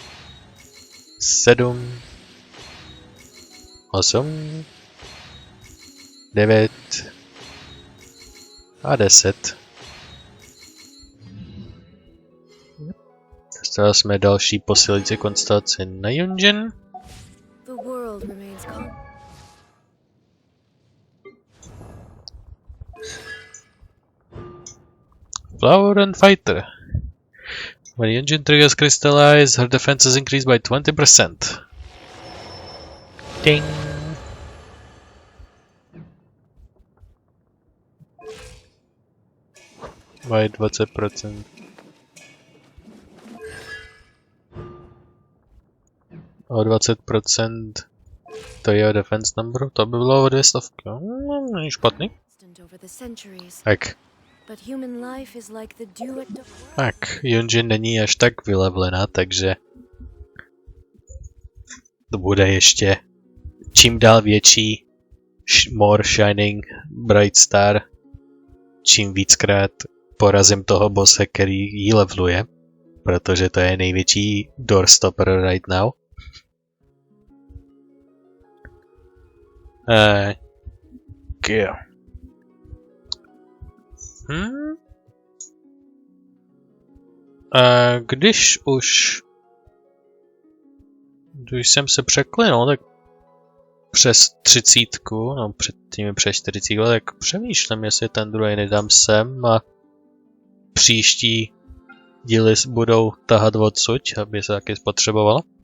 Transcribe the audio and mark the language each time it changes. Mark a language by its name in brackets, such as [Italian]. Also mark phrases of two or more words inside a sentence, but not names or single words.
[Czech] 7. 8. 9. A 10. Dostali jsme další posilující konstelaci na Yunjin. [English] Flower and Fighter. When Yunjin triggers crystallize, her defense is increased by 20%. Ding! By 20%. [Czech] O 20% to je [English] defense number, [Czech] to by bylo o 200. Není špatný. Tak. Tak, Yunjin není až tak vylevlená, takže to bude ještě čím dál větší [English] more shining bright star, [Czech] čím víckrát porazím toho bosse, který jí leveluje, protože to je největší [English] doorstopper right now. [Czech] Když jsem se překlinul, tak přes 30, no předtím přes 40, tak přemýšlím, jestli ten druhý nedám sem a příští díly budou tahat odsud, aby se taky spotřebovalo.